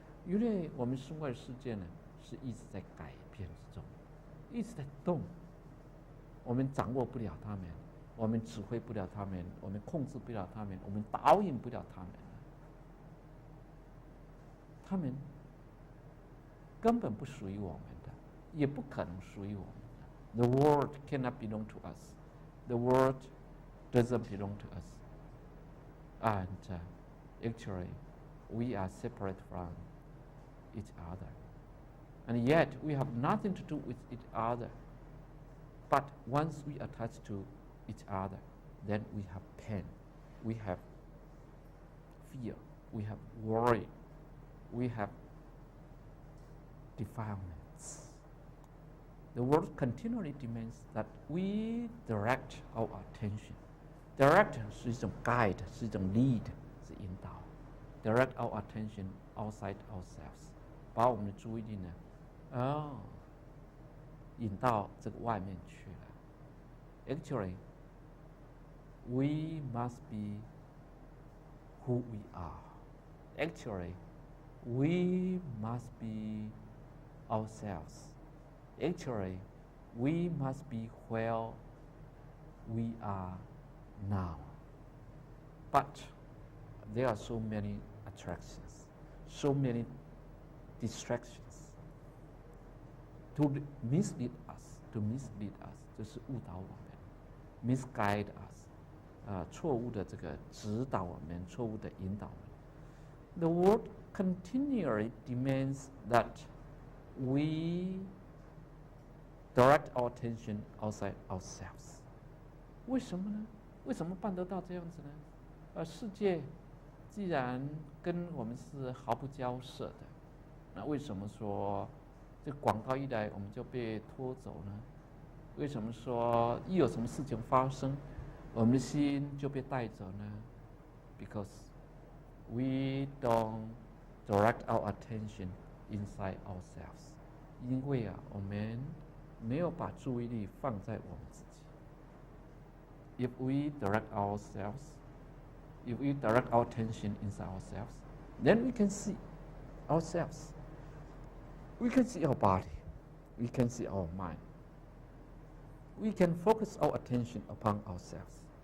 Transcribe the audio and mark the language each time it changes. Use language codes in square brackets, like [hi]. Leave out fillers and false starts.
[zh] 因为我们身外的世界呢，是一直在改变之中，一直在动。我们掌握不了他们，我们指挥不了他们，我们控制不了他们，我们导引不了他们。他们根本不属于我们的，也不可能属于我们。 [en] The world cannot belong to us. The world doesn't belong to us. And actually, we are separate from each other. And yet, we have nothing to do with each other. But once we attach to each other, then we have pain. We have fear. We have worry. We have defilements. The world continually demands that we direct our attention. [zh] Direct 是一种 guide， 是一种 lead， 是引导。 [en] Direct our attention outside ourselves， [zh] 把我们的注意力呢，引到这个外面去了。 [en] Actually, we must be who we are. Actually, we must be ourselves. Actually, we must be where we are now. But there are so many attractions, so many distractions to mislead us, [zh] 就是误导我们 [en] ，misguide us， [zh] 错误的这个指导我们，错误的引导我们。 [en] The world continually demands that we direct our attention outside ourselves. [zh] 为什么呢？为什么办得到这样子呢？世界既然跟我们是毫不交涉的，那为什么说这广告一来我们就被拖走呢？为什么说一有什么事情发生，我们的心就被带走呢？ [en] Because we don't direct our attention inside ourselves. [zh] 因为我们没有把注意力放在我们自己。 [en] If we direct ourselves, if we direct our attention inside ourselves, then we can see ourselves. We can see our body. we can see our mind. We can focus our attention upon ourselves.